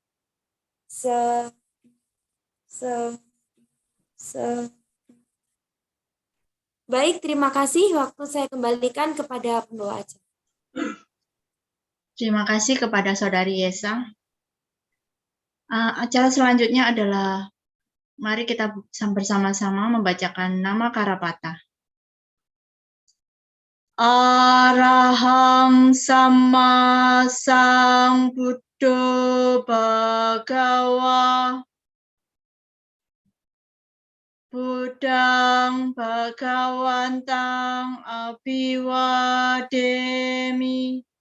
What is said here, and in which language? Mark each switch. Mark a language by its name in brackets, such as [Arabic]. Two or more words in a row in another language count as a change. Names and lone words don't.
[Indonesian] Baik, terima kasih. Waktu saya kembalikan kepada pembawa acara. Terima kasih kepada Saudari Yesa. Acara selanjutnya adalah mari kita bersama-sama membacakan nama Karapata. [Pali] Araham Sama Sang Buddho Bhagawa Buddhang Bhagawantang Abhiwademi.